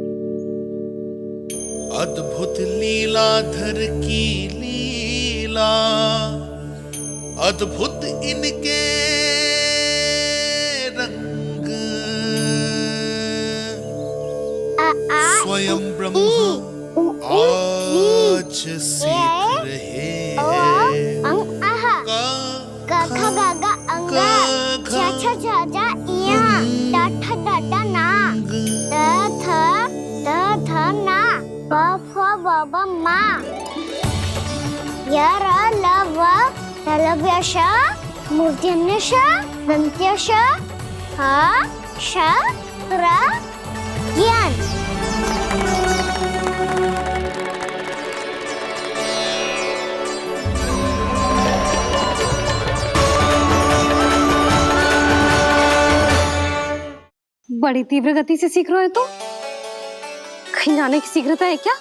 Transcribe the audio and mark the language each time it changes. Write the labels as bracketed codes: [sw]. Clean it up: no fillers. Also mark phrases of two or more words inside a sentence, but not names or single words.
[hi] अद्भुत लीलाधर की लीला, अद्भुत इनके रंग, स्वयं ब्रह्म आज सीख रहे हैं। क ख ग घ अंग छ छ छ ज इया ट ठ ड ड ना ट थ ना प फ ब ब मा य र ल व लव्य श मूर्धन्य श दन्त्य श ह श र ज्ञान। बड़ी तीव्र गति से सीख रहे हो तो कहीं जाने की शीघ्रता है क्या?